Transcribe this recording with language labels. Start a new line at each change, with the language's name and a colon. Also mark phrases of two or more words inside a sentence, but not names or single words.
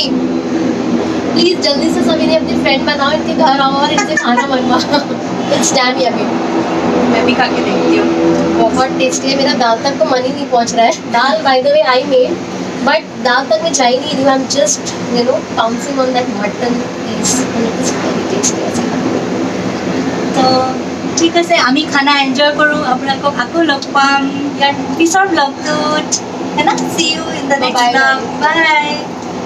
Hindi: प्लीज जल्दी से सभी ने अपनी फ्रेंड बनाओ, इनके घर आओ और इनसे खाना बनवाओ।
English: It's damn yummy.
Hindi: मैं भी खा के देखती हूँ, बहुत टेस्टी है। मेरा दाल तक तो मन ही नहीं पहुंच रहा है। दाल
English: by the way I made,
Hindi: बट दाल तक मैं जा ही नहीं रही हूँ।
English: I am just pouncing on that mutton piece and it is very tasty.
Assamese: তো ঠিক আছে, আমি খানা এনজয় কৰোঁ, আপোনালোকক আকৌ লগ পাম ইয়াৰ পিছৰ ব্লগটোত,
Hindi: है ना।
English: See you in the next Bye. vlog. Bye.